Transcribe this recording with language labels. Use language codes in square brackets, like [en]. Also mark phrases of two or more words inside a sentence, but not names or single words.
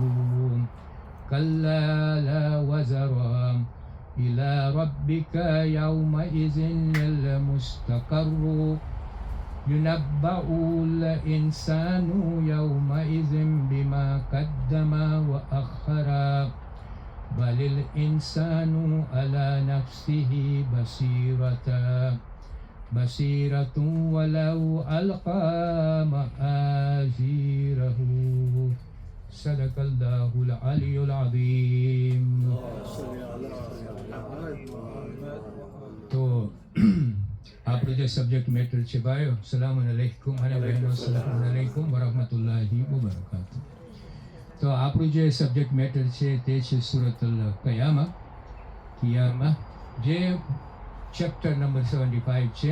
[ar] كلا لا وزر إلى ربك يومئذ المستقر ينبأ الإنسان يومئذ بما قدم وأخر بل الإنسان على نفسه بصيرة ولو ألقى معاذيره صدق الله العلي العظيم. [gu] તો આપણું જે [en] subject matter [gu] છે ભાઈઓ, [ar] سلام عليكم [gu] અને બહેનો, [ar] سلام عليكم ورحمة الله وبركاته. [gu] તો આપણું જે [en] subject matter [gu] છે તે છે સૂરતુલ કિયામા, જે [en] chapter number [gu] 75 છે.